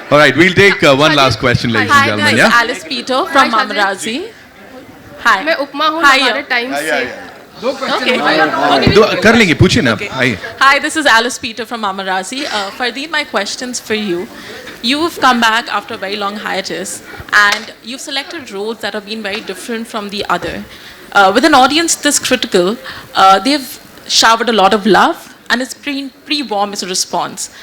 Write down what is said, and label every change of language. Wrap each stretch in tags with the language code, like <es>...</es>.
<en>All right, we'll take one last question, ladies and Hi gentlemen. guys, Yeah. Alice Peter from Amarazi. Hi.</en> <hi>मैं उपमा हूँ हमारे time से.</hi> <en>Okay.</en> <hi>कर लेंगे, पूछिए ना. आइए.</hi> <en>Hi, this is Alice Peter from Amarazi. Fardeed, my question's for you. You've come back after a very long hiatus, and you've selected roles that have been very different from the other. With an audience this critical, they've showered a lot of love, and it's pretty warm as a response.</en>